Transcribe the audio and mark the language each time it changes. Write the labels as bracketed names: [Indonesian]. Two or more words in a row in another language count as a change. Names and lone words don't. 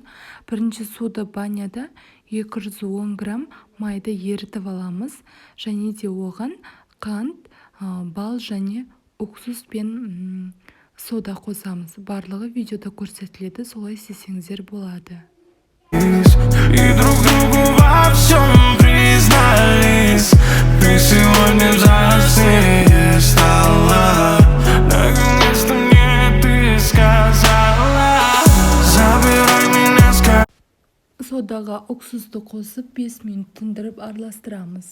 [Kazakh] Бірінші суды баняда 210 грамм майды ерітіп аламыз. Және де оған қант, бал және уксус пен сода қосамыз. Барлығы видеода көрсетіледі, солай істесеңіздер болады. [Russian] И друг другу во всем признались. Ты сегодня взрослее стала. Наконец-то мне ты сказала: забирай меня скорее. [Kazakh] Содаға уксусты қосып 5 минут тындырып араластырамыз.